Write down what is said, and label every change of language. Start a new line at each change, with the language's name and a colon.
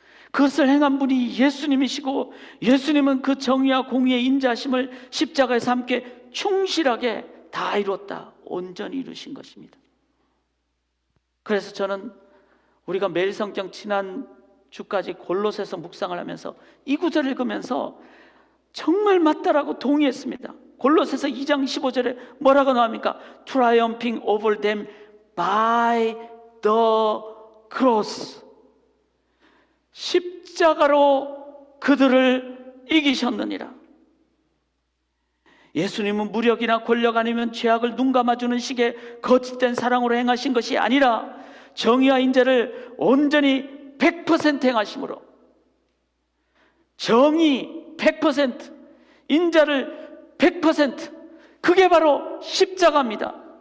Korean: 그것을 행한 분이 예수님이시고, 예수님은 그 정의와 공의의 인자하심을 십자가에서 함께 충실하게 다 이뤘다, 온전히 이루신 것입니다. 그래서 저는 우리가 매일 성경 지난 주까지 골로새서 묵상을 하면서 이 구절을 읽으면서 정말 맞다라고 동의했습니다. 골로새서 2장 15절에 뭐라고 나옵니까?
English: Triumphing over them by the cross.
Korean: 십자가로 그들을 이기셨느니라. 예수님은 무력이나 권력 아니면 죄악을 눈감아주는 식의 거짓된 사랑으로 행하신 것이 아니라 정의와 인자를 온전히 100% 행하심으로, 정의 100%, 인자를 100%, 그게 바로 십자가입니다.